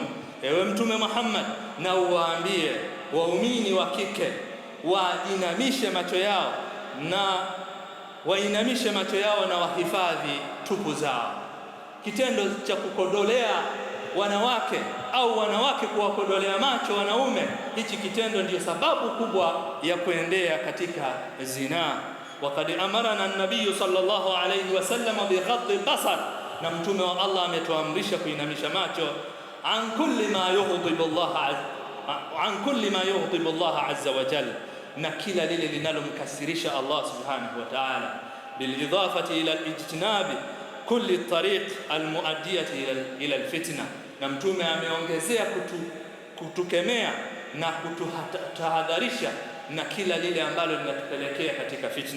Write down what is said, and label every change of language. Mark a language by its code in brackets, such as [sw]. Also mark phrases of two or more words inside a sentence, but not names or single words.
[sw] Ewe Mtume Muhammad, na uwaambie waumini wa kike wainamishe macho yao na wainamishe macho yao na wahifadhi tupu zao. Kitendo cha kukodolea wanawake au wanawake kuwakodolea macho wanaume, hichi kitendo ndiyo sababu kubwa ya kuendea katika zinaa. [ar] وقد أمرنا النبي صلى الله عليه وسلم بغض البصر, [sw] na mtume wa Allah ametuamrisha kuinamisha macho [ar] عن كل ما يغضب الله عز وجل, [sw] na kila lile linalomkasirisha Allah [ar] سبحانه وتعالى, بالإضافة إلى الاجتناب كل طريق المؤدية إلى الفتنة, [sw] na mtume ameongezea kutukemea na kutahadharisha na kila lile ambalo linatupelekea katika fitna.